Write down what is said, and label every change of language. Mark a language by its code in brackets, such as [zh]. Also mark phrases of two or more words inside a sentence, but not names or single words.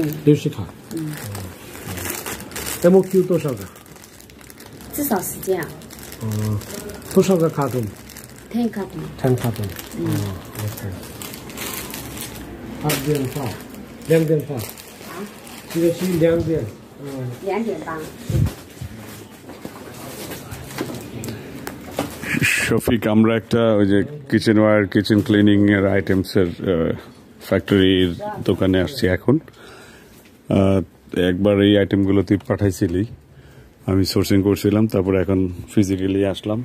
[zh] ，60 卡，MQ 多少个？至少10件啊。多少个卡通 10卡通。 10卡通。OK。2.8，2.8。啊？这个是2点。 2.8。 [bn] শফিক, আমরা একটা ওই যে কিচেনওয়্যার, [en] kitchen cleaning [bn] এর আইটেমস এর ফ্যাক্টরির দোকানে আসছি এখন। একবার এই আইটেমগুলো তুই পাঠাইছিলি, আমি সোর্সিং করছিলাম, তারপরে এখন ফিজিক্যালি আসলাম।